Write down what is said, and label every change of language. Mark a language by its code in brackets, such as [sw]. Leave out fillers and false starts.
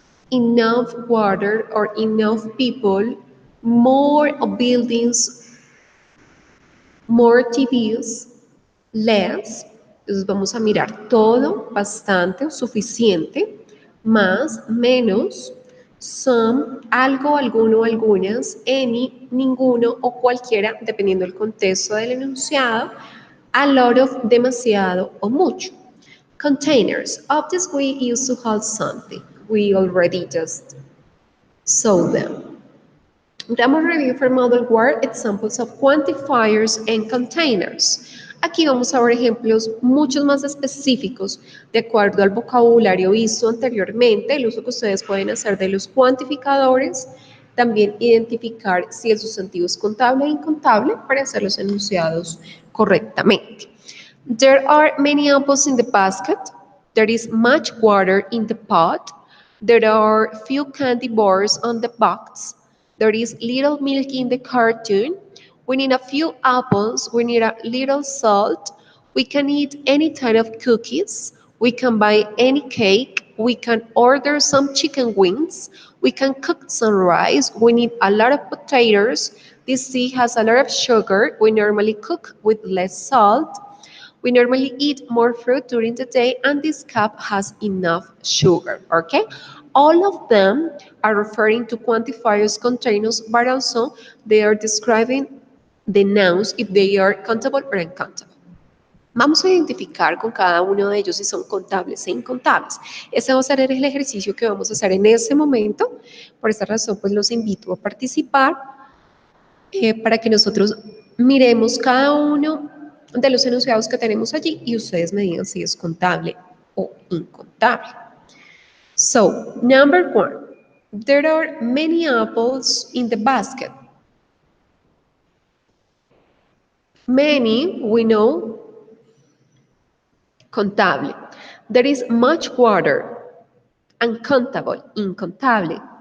[en] Enough water or enough people, more buildings, more TVs, less. [es] Entonces vamos a mirar todo, bastante, suficiente, más, menos, some, algo, alguno, algunas, any, ninguno o cualquiera, dependiendo del contexto del enunciado, a lot of, demasiado o mucho. [en] Containers, objects we use to hold something. We already just saw them. Grammar review for model word, examples of quantifiers and containers. [es] Aquí vamos a ver ejemplos muchos más específicos de acuerdo al vocabulario visto anteriormente, el uso que ustedes pueden hacer de los cuantificadores, también identificar si el sustantivo es contable o incontable para hacer los enunciados correctamente. [en] There are many apples in the basket. There is much water in the pot. There are few candy bars on the box. There is little milk in the cartoon. We need a few apples. We need a little salt. We can eat any kind of cookies. We can buy any cake. We can order some chicken wings. We can cook some rice. We need a lot of potatoes. This tea has a lot of sugar. We normally cook with less salt. We normally eat more fruit during the day, and this cup has enough sugar, okay? All of them are referring to quantifiers, containers, but also they are describing the nouns if they are countable or uncountable. [es] Vamos a identificar con cada uno de ellos si son contables e incontables. Ese va a ser el ejercicio que vamos a hacer en este momento. Por esta razón, pues los invito a participar para que nosotros miremos cada uno de los enunciados que tenemos allí y ustedes me digan si es contable o incontable. [en] So, number one, there are many apples in the basket. Many, we know, contable. There is much water, uncountable, incontable.